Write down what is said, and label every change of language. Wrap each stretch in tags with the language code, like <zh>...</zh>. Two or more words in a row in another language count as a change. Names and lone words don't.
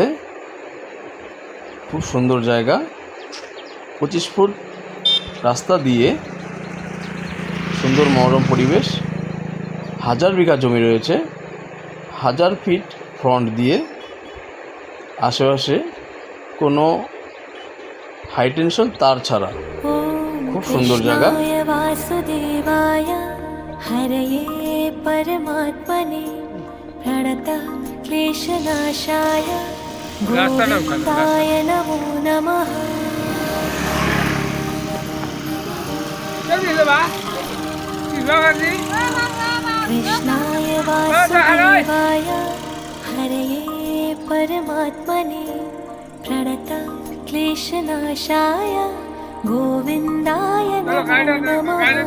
<bn>খুব সুন্দর জায়গা, 25 ফুট রাস্তা দিয়ে সুন্দর মনোরম পরিবেশ। 1000 বিঘা জমি রয়েছে, 1000</bn> <en>feet front</en> <bn>দিয়ে। আশেপাশে কোনো</bn> <en>high tension</en> <bn>তার ছাড়া খুব সুন্দর জায়গা।</bn> <sa>हरये परमात्मने प्रणतः क्लेशनाशाय गोविन्दाय नमो नमः। कृष्णाय वासुदेवाय हरये परमात्मने प्रणतः क्लेशनाशाय गोविन्दाय नमो नमः।</sa>